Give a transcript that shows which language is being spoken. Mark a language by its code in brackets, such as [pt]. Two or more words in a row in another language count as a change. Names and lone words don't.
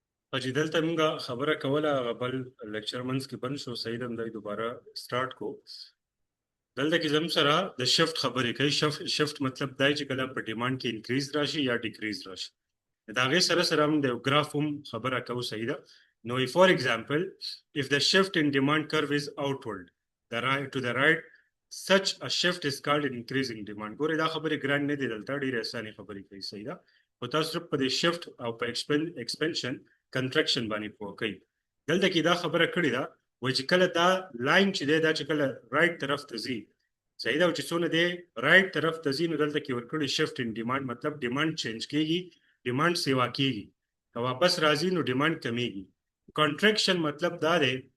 [ps] چې دلته موږ خبره کوله هغه بل لیکچر منځ کې بند شو صحیح ده دوباره سٹارټ کو دلته کې زموږ سره د شفت خبرې کوي شفت مطلب دی چې کله په ډیماند کې انکریز راشي یا ډیکریز راشي دا غي سره هم د ګراف هم خبره کوو صحیح ده نو [en] for example if the shift in demand curve is outward to the right such a shift is called increasing demand [ps] ګوره دا خبره ګران نه دي دلته ډیره اسانه خبرې کوي صحیح ده او تاسو په دې شفت او په [en] expansion contraction [ps] باندې پوه کوي دلته کې دا خبره کړې ده و چې کله دا لاین چې دا چې کله رائټ طرف ته ځي صحیح ده چې څونه دی رائټ طرف ته ځي نو دلته کې ورکړي [en] shift in demand [ps] مطلب [en] demand change [ps] کیږي ډیماند سیوا کیږي که واپس راځي نو ډیماند کمیږي کنټریکشن مطلب دا دی